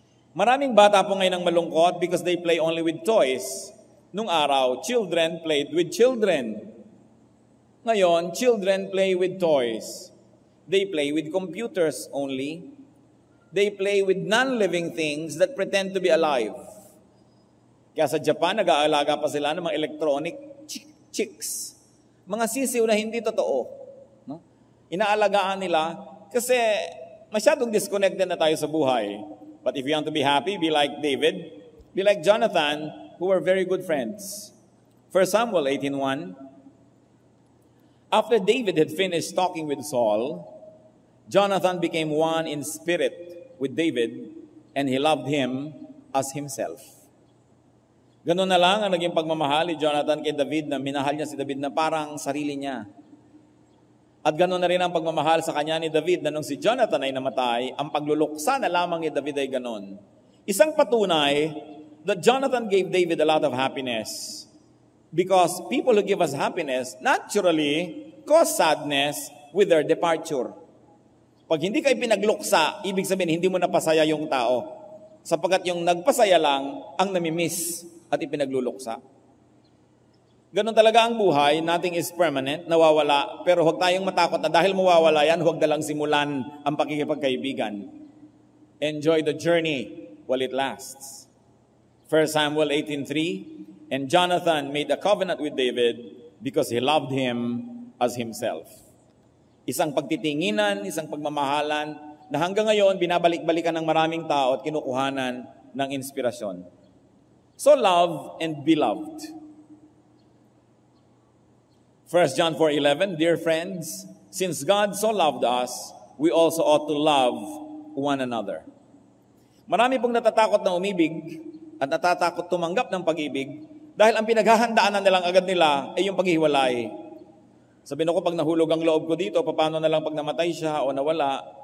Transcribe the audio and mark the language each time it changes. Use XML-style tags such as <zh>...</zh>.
<tl>Maraming bata po ngayon ang malungkot</tl> <en>because they play only with toys.</en> <tl>Nung araw,</tl> <en>children played with children.</en> <tl>Ngayon,</tl> <en>children play with toys. They play with computers only. They play with non-living things that pretend to be alive.</en> <tl>Kaya sa Japan, nag-aalaga pa sila ng mga electronic chicks. Mga sisiw na hindi totoo. No? Inaalagaan nila kasi masyadong disconnected na tayo sa buhay.</tl> <en>But if you want to be happy, be like David, be like Jonathan, who were very good friends. 1 Samuel 18:1. After David had finished talking with Saul, Jonathan became one in spirit with David, and he loved him as himself.</en> <tl>Ganun na lang ang naging pagmamahal ni Jonathan kay David, na minahal niya si David na parang sarili niya. At gano'n na rin ang pagmamahal sa kanya ni David na nung si Jonathan ay namatay, ang pagluluksa na lamang ni David ay gano'n. Isang patunay</tl> <en>that Jonathan gave David a lot of happiness. Because people who give us happiness naturally cause sadness with their departure.</en> <tl>Pag hindi kayo pinagluksa, ibig sabihin hindi mo napasaya yung tao. Sapagkat yung nagpasaya lang ang namimiss at ipinagluluksa. Ganon talaga ang buhay,</tl> <en>nothing is permanent,</en> <tl>nawawala, pero huwag tayong matakot na dahil mawawala yan, huwag na lang simulan ang pakikipagkaibigan.</tl> <en>Enjoy the journey while it lasts. 1 Samuel 18:3, and Jonathan made a covenant with David because he loved him as himself.</en> <tl>Isang pagtitinginan, isang pagmamahalan na hanggang ngayon binabalik-balikan ng maraming tao at kinukuhanan ng inspirasyon.</tl> <en>So love and be loved. 1 John 4:11, dear friends, since God so loved us, we also ought to love one another.</en> <tl>Marami pong natatakot na umibig at natatakot tumanggap ng pag-ibig dahil ang pinaghahandaan na nilang agad nila ay yung paghiwalay. Sabihin ko, pag nahulog ang loob ko dito, paano na lang pag namatay siya o nawala?</tl>